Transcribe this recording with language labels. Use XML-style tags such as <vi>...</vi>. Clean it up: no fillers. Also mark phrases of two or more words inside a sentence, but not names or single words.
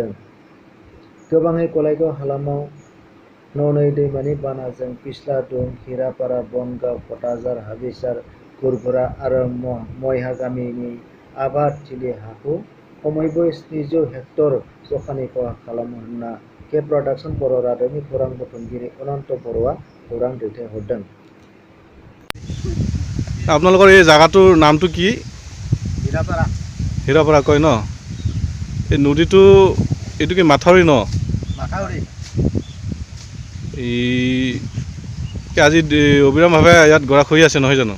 <brx>गोबाङै कलाइगाव हालामाव न'नै दैमानि बानाजों फिस्लादुं, हिरापारा, बनगाव, कटाझार, हाबिसार, गुरगुरा आरो मयहा गामिनि आबाद थिलि हाखौ खमैबो 700 हेक्टर जखानि खहा खालामो होनना के प्रडाक्शन बर' रादाबनि खौरां बुथुमगिरि अनन्त बर'आ खौरां दैथायहरदों।</brx> <as>আপোনালোকৰ এই জায়গাটোৰ নামটো কি? হিৰাপাৰা। হিৰাপাৰা কয় ন? এই নদীটো এইটো কি মাথাউৰি ন? মাথাউৰি। আজি অবিৰামভাৱে ইয়াত গৰাখহি আছে নহয় জানো?</as>